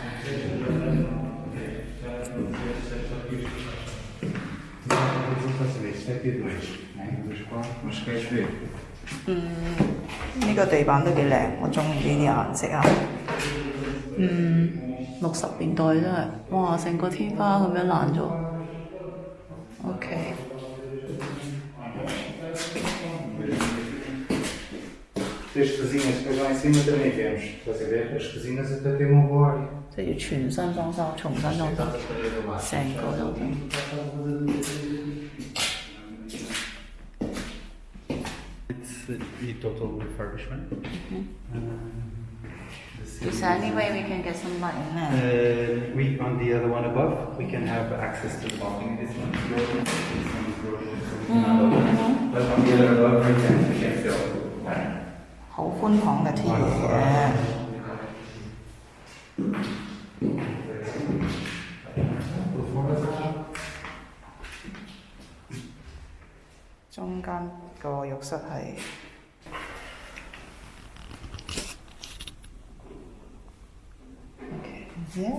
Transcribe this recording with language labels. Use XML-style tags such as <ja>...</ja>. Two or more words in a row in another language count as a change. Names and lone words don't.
<yue>呢個地板都幾靚，我中意呢啲顏色啊。60年代真係，哇！成個天花咁樣爛咗。OK。</yue> <pt>As cozinhas que lá em cima também vemos, estás a ver? As cozinhas até têm uma boa área.</pt> <yue>即係要全新裝修，重新裝修，成個都得。</yue> <en>It's the total refurbishment. Is there any way we can get some light in there? We on the other one above, we can have access to the balcony. This one is broken, this one is broken. But on the other above, we can fill.</en> <yue>好寬敞嘅天嚟嘅。中間個浴室係，OK，唔知啊。</yue>